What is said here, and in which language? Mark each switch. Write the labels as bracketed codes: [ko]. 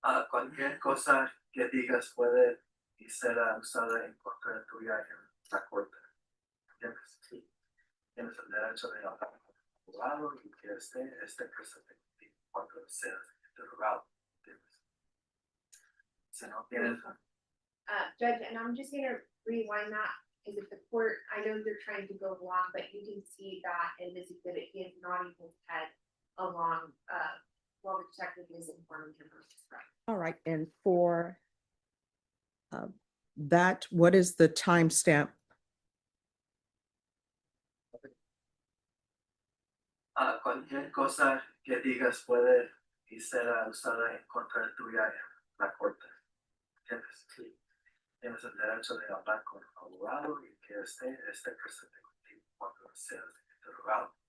[es] Cualquier cosa que digas puede y será usada en contra tuya en la corte. ¿Entiendes? Sí. Tienes el derecho de hablar con el abogado y que esté presente cuando seas interrogado. ¿Entiendes? Si no tienes. [en] Judge, and I'm just gonna rewind that, because if the court, I know they're trying to go along, but you can see that in this exhibit, he is nodding his head along, while the detective is informing him of his right. All right, and for that, what is the timestamp? [es] Cualquier cosa que digas puede y será usada en contra tuya en la corte. ¿Entiendes? Sí. Tienes el derecho de hablar con el abogado y que esté presente contigo cuando seas interrogado.